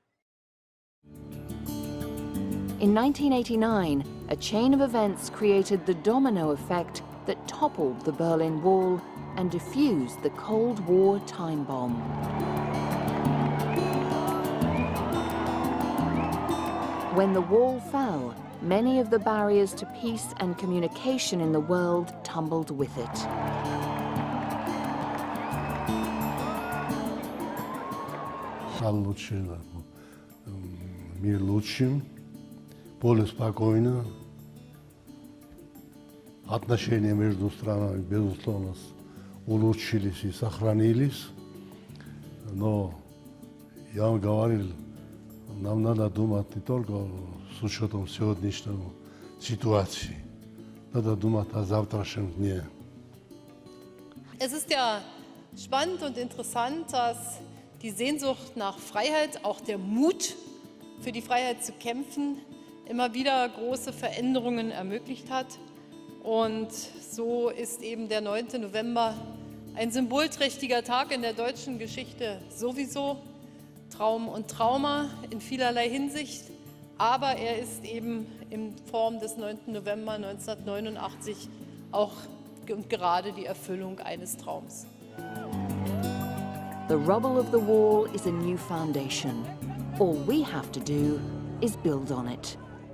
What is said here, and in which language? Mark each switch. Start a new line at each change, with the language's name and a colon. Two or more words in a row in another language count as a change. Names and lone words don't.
English: In 1989, a chain of events created the domino effect that toppled the Berlin Wall and diffused the Cold War time bomb. When the wall fell, many of the barriers to peace and communication in the world tumbled with it.
Russian: Мир лучшим, более спокойно. Отношения между странами, безусловно, улучшились и сохранились. Но я вам говорил, нам надо думать не только с учетом сегодняшней ситуации, надо думать о завтрашнем дне.
German: Es ist ja spannend und interessant, dass die Sehnsucht nach Freiheit, auch der Mut für die Freiheit zu kämpfen, immer wieder große Veränderungen ermöglicht hat. Und so ist eben der 9. November ein symbolträchtiger Tag in der deutschen Geschichte sowieso. Traum und Trauma in vielerlei Hinsicht, aber er ist eben in Form des 9. November 1989 auch und gerade die Erfüllung eines Traums.
English: The rubble of the wall is a new foundation. All we have to do is build on it.